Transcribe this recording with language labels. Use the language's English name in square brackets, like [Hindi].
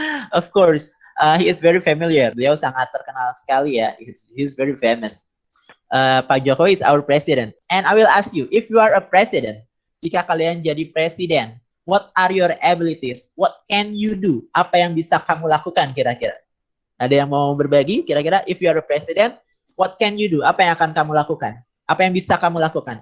[English] Of course, he is very familiar. [Indonesian] Beliau sangat terkenal sekali ya. [English] He's very famous. Pak Jokowi is our president. And I will ask you, if you are a president, [Indonesian] jika kalian jadi presiden, [English] what are your abilities? What can you do? [Indonesian] Apa yang bisa kamu lakukan kira-kira? Ada yang mau berbagi? Kira-kira, [English] if you are a president, what can you do? [Indonesian] Apa yang akan kamu lakukan? Apa yang bisa kamu lakukan?